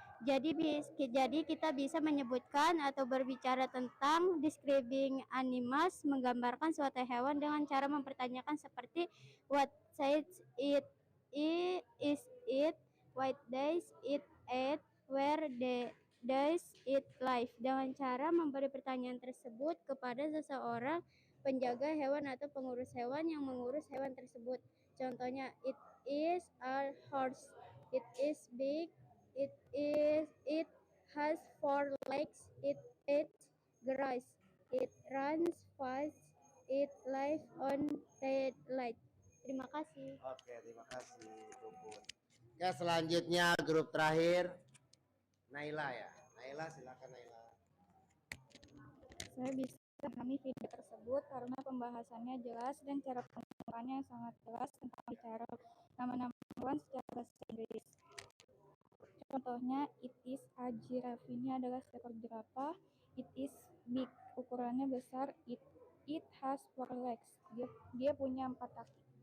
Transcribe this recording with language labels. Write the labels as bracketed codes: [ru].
[id] Jadi kita bisa menyebutkan atau berbicara tentang describing animals, menggambarkan suatu hewan dengan cara mempertanyakan seperti [en] what size it is it, what does it eat, where does it live, [id] dengan cara memberi pertanyaan tersebut kepada seseorang penjaga hewan atau pengurus hewan yang mengurus hewan tersebut. Contohnya, [en] it is a horse, it is big, it has 4 legs, it eats grass, it runs fast, it lives on daylight. [id] Terima kasih. Oke, terima kasih Puput. Oke, selanjutnya grup terakhir Naila ya. Naila, silakan Naila. Saya bisa memahami video tersebut karena pembahasannya jelas dan cara penggunaannya sangat jelas tentang bicara nama-nama hewan secara bahasa Inggris. Contohnya, [en] it is a giraffe. [id] Ini adalah seekor jerapah. [en] It is big. [id] Ukurannya besar. [en] It has 4 legs. [id] Dia punya 4 kaki.